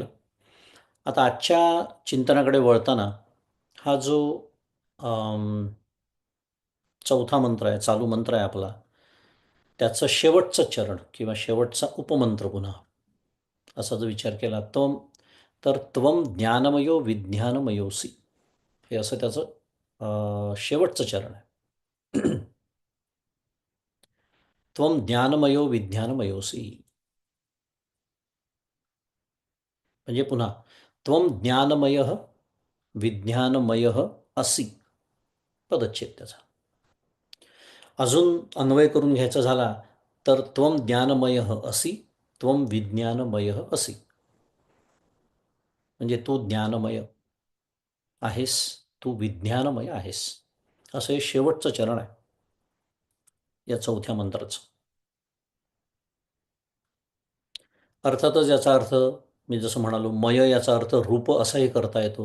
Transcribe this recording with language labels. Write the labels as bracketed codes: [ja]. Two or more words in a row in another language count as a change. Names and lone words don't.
[mr] आता आजच्या चिंतनाकडे वळताना हा जो चौथा मंत्र आहे, चालू मंत्र आहे आपला, त्याचं शेवटचं चरण किंवा शेवटचा उपमंत्र पुन्हा असा जो विचार केला तर [sa] त्वम ज्ञानमयो विज्ञानमयोसी, [mr] हे असं त्याचं शेवटचं चरण आहे. [sa] त्वम ज्ञानमयो विज्ञानमयोसी, [mr] म्हणजे पुन्हा [sa] त्वम ज्ञानमय विज्ञानमय असि, [mr] पदच्छेद त्याचा. अजून अन्वय करून घ्यायचा झाला तर [sa] त्वम ज्ञानमय असि, त्वम विज्ञानमय असि, [mr] म्हणजे तू ज्ञानमय आहेस, तू विज्ञानमय आहेस, असं हे शेवटचं चरण आहे या चौथ्या मंत्राचं. अर्थातच याचा अर्थ मी जसं म्हणालो, मय याचा अर्थ रूप असाही करता येतो.